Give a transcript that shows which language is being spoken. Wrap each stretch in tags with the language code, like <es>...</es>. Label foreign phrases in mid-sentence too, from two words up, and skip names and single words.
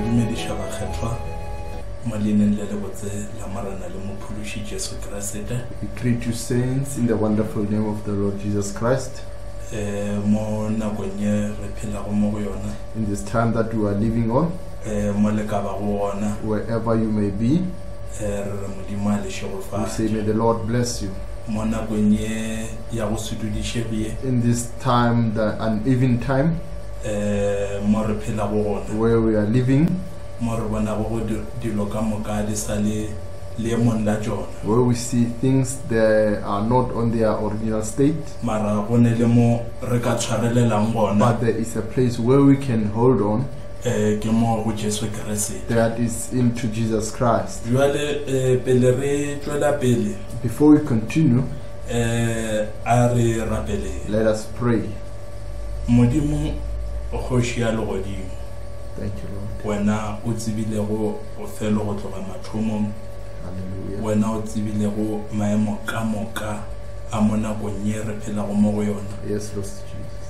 <nso>dumediša bakgethwa mo leineng le lebotse la marena le mophološi Jesu Kriste.</nso> <en>We greet you saints in the wonderful name of the Lord Jesus Christ.</en> <nso>Mo nakong ye re phelago mo go yona,</nso> <en>In this time that we are living on,</en> <nso>mo le ka ba go ona,</nso> <en>wherever you may be,</en> <nso>re re Modimo a le</nso> <en>we say,</en> <nso>šegofatše.</nso> <en>may the Lord bless you.</en> <nso>Mo nakong ye ya go sutodišege</nso> <en>In this time, the uneven time</en> <nso>mo re phelago gona,</nso> <en>where we are living,</en> <nso>mo re bonago go dilo ka moka di sa le leemong la tšona,</nso> <en>where we see things that are not on their original state,</en> <nso>mara go ne le mo re ka tshwarelelang gona,</nso> <en>but there is a place where we can hold on,</en> <nso>ke mo go Jesu Kriste.</nso> <en>that is into Jesus Christ.</en> <nso>Jwale pele re tšwela pele,</nso> <en>Before we continue,</en> <nso>a re rapele</nso> <en>let us pray.</en> <nso>Modimo kgoši ya legodimo,</nso> <en>Thank you, Lord.</en> <nso>wena o tsebilego o felo go tloga mathomong,</nso> <en>Hallelujah.</en> <nso>wena o tsebilego maemo ka moka a mo nakong ye re phelago mo go yona.</nso> <en>Yes, Lord Jesus.</en>